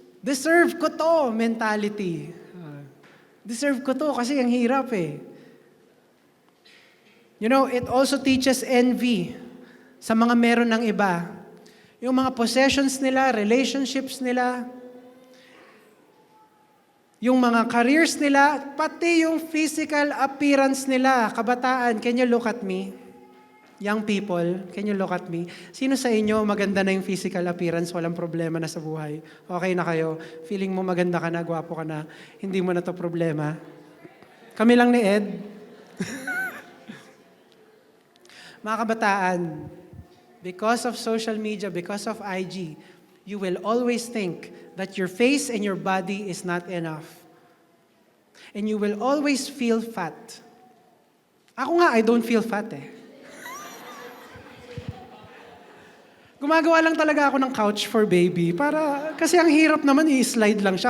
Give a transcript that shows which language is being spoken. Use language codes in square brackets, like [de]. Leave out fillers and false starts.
[tl] Deserve ko to mentality. Deserve ko to kasi ang hirap eh. [en] You know, it also teaches envy [tl] sa mga meron ng iba. Yung mga possessions nila, relationships nila, yung mga careers nila, pati yung physical appearance nila. Kabataan, [en] can you look at me? young people, can you look at me? [tl] Sino sa inyo maganda na yung physical appearance, walang problema na sa buhay? Okay na kayo? Feeling mo maganda ka na, gwapo ka na, hindi mo na to problema? Kami lang ni Ed. Mga kabataan, [en] because of social media, because of IG, you will always think that your face and your body is not enough. And you will always feel fat. [tl] Ako nga, [en] I don't feel fat eh. [tl] Gumagawa lang talaga ako ng couch [en] for baby [tl] kasi ang hirap naman i-slide lang siya.